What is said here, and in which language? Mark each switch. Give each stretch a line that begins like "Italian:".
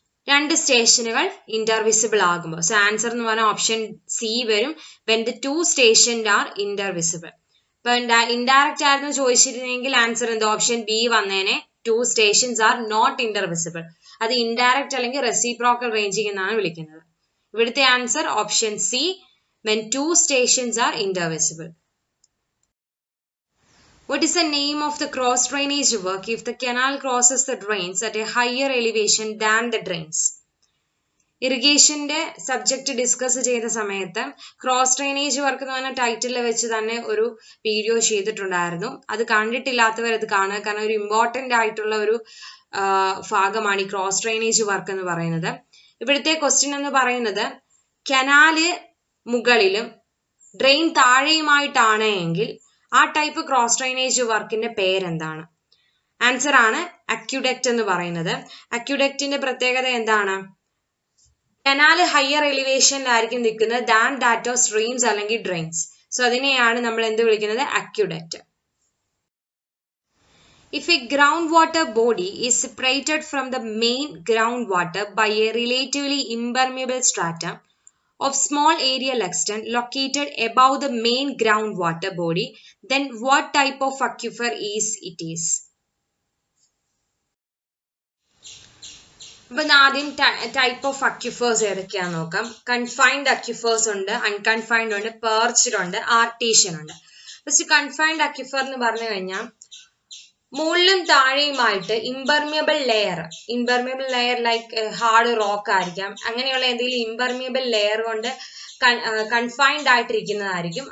Malayalam: രണ്ട് സ്റ്റേഷനുകൾ ഇന്റർവിസിബിൾ ആകുമ്പോൾ. സോ ആൻസർ എന്ന് പറഞ്ഞാൽ ഓപ്ഷൻ സി വരും,
English: when the two stations are intervisible.
Malayalam: ഇപ്പൊ ഇൻഡയറക്റ്റ് ആയിരുന്നു ചോദിച്ചിരുന്നെങ്കിൽ ആൻസർ എന്ത്? ഓപ്ഷൻ ബി വന്നേനെ,
English: Two stations are not intervisible.
Malayalam: അത് ഇൻഡയറക്റ്റ് അല്ലെങ്കിൽ റെസിപ്രോക്കൽ റേഞ്ചിങ് എന്നാണ് വിളിക്കുന്നത്. ഇവിടുത്തെ answer option C,
English: when two stations are intervisible. What is the name of the cross drainage work if the canal crosses the drains at a higher elevation than the drains?
Malayalam: ഇറിഗേഷന്റെ subject discuss ചെയ്ത സമയത്ത് cross drainage work എന്ന് പറഞ്ഞ title വെച്ച് തന്നെ ഒരു video ചെയ്തിട്ടുണ്ടായിരുന്നു. അത് കണ്ടിട്ടില്ലാത്തവർ അത് കാണുക, കാരണം ഒരു ഇമ്പോർട്ടന്റ് ആയിട്ടുള്ള ഒരു ഭാഗമാണ് ഈ ക്രോസ് ഡ്രെയിനേജ് വർക്ക് എന്ന് പറയുന്നത്. ഇവിടുത്തെ ക്വസ്റ്റ്യൻ എന്ന് പറയുന്നത് കനാല് മുകളിലും ഡ്രെയിൻ താഴെയുമായിട്ടാണ് എങ്കിൽ ആ ടൈപ്പ് ക്രോസ് ഡ്രെയിനേജ് വർക്കിന്റെ പേരെന്താണ്? ആൻസർ ആണ് അക്യുഡക്റ്റ് എന്ന് പറയുന്നത്. അക്യുഡക്റ്റിന്റെ പ്രത്യേകത എന്താണ്? കനാല് ഹയർ എലിവേഷനിലായിരിക്കും നിൽക്കുന്നത്
English: than that of streams
Malayalam: അല്ലെങ്കിൽ ഡ്രെയിൻസ്. സോ അതിനെയാണ് നമ്മൾ എന്ത് വിളിക്കുന്നത്? Aqueduct.
English: If a groundwater body is separated from the main groundwater by a relatively impermeable stratum of small aerial extent located above the main groundwater body, then what type of aquifer it is?
Malayalam: അപ്പൊ ആദ്യം type of അക്യുഫേഴ്സ് ഏതൊക്കെയാന്ന് നോക്കാം. Confined അക്യുഫേഴ്സ് ഉണ്ട്, unconfined ഉണ്ട്, പെർച്ച്ഡ് ഉണ്ട്, artesian ഉണ്ട്. First confined aquifer എന്ന് പറഞ്ഞു കഴിഞ്ഞാൽ മുകളിലും താഴെയുമായിട്ട് impermeable layer
English: like hard rock
Malayalam: ആയിരിക്കാം, അങ്ങനെയുള്ള എന്തെങ്കിലും ഇംപെർമിയബിൾ ലെയർ കൊണ്ട് കൺഫൈൻഡ് ആയിട്ടിരിക്കുന്നതായിരിക്കും.